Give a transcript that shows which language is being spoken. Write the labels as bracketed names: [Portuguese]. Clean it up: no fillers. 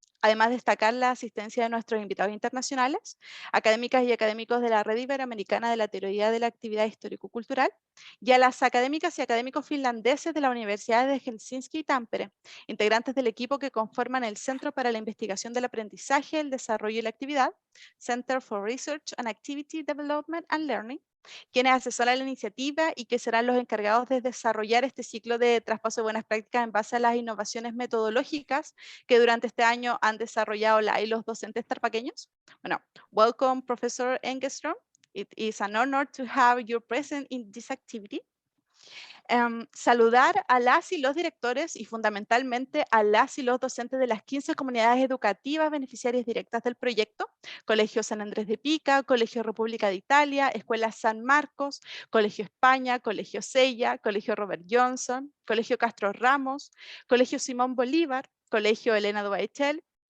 [Spanish] Además, destacar la asistencia de nuestros invitados internacionales, académicas y académicos de la Red Iberoamericana de la Teoría de la Actividad Histórico-Cultural, y a las académicas y académicos finlandeses de la Universidad de Helsinski y Tampere, integrantes del equipo que conforman el Centro para la Investigación del Aprendizaje, el Desarrollo y la Actividad, Center for Research and Activity Development and Learning, quienes asesoran la iniciativa y que serán los encargados de desarrollar este ciclo de traspaso de buenas prácticas en base a las innovaciones metodológicas que durante este año han desarrollado la y los docentes tarpaqueños. [English] Bueno, welcome, Professor Engeström. It is an honor to have you present in this activity. [Spanish] Saludar a las y los directores y fundamentalmente a las y los docentes de las 15 comunidades educativas beneficiarias directas del proyecto: Colegio San Andrés de Pica, Colegio República de Italia, Escuela San Marcos, Colegio España, Colegio Sella, Colegio Robert Johnson, Colegio Castro Ramos, Colegio Simón Bolívar, Colegio Elena Dubaechel,